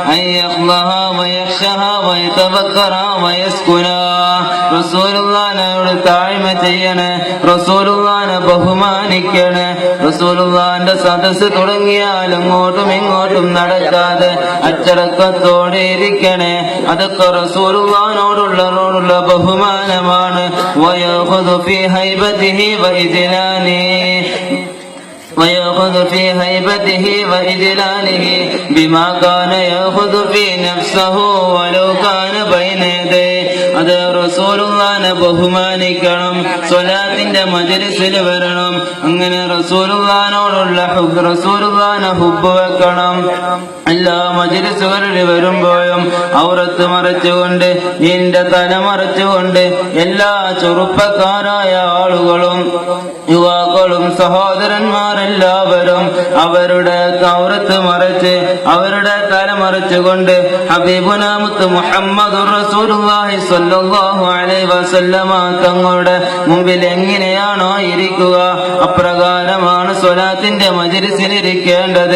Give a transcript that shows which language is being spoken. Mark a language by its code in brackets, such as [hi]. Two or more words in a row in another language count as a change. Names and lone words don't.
[ml] റസൂലുള്ളാഹിനോട് താഴ്മ ചെയ്യണേ, റസൂലുള്ളാഹിനെ ബഹുമാനിക്കണേ. റസൂലുള്ളാഹിന്റെ സദസ്സ് തുടങ്ങിയാൽ അങ്ങോട്ടും ഇങ്ങോട്ടും നടക്കാതെ അച്ചടക്കത്തോടെ ഇരിക്കണേ. അതൊക്കെ റസൂലുള്ളാഹിനോടുള്ള ബഹുമാനമാണ്. [ar] ويأخذ في هيبته ويأخذ في هيبته وإجلاله بما كان يأخذ في نفسه ولو كان بين يديه. [ml] അത് റസൂലുള്ളാഹിനെ ബഹുമാനിക്കണം, സ്വലാത്തിന്റെ മജ്‌ലിസിൽ വരണം. അങ്ങനെ റസൂലുള്ളാഹിനോടുള്ള റസൂലുള്ളാഹിനെ ഹുബ്ബ് വെക്കണം. എല്ലാ മജ്‌ലിസുകളിൽ വരുമ്പോഴും ഔറത്ത് മറച്ചുകൊണ്ട്, നിന്റെ തല മറച്ചുകൊണ്ട് എല്ലാ ചെറുപ്പക്കാരായ ആളുകളും യുവാക്കളും സഹോദരന്മാരെല്ലാവരും അവരുടെ ഔറത്ത് മറച്ച് അവരുടെ തല മറച്ചുകൊണ്ട് ഹബീബുനാ മുത്ത് [ar] محمد رسول الله صلى الله عليه وسلم [ml] തങ്ങളുടെ മുമ്പിൽ എങ്ങനെയാണോ ഇരിക്കുക, അപ്രകാരമാണ് സ്വലാത്തിന്റെ മജ്‌ലിസിലിരിക്കേണ്ടത്.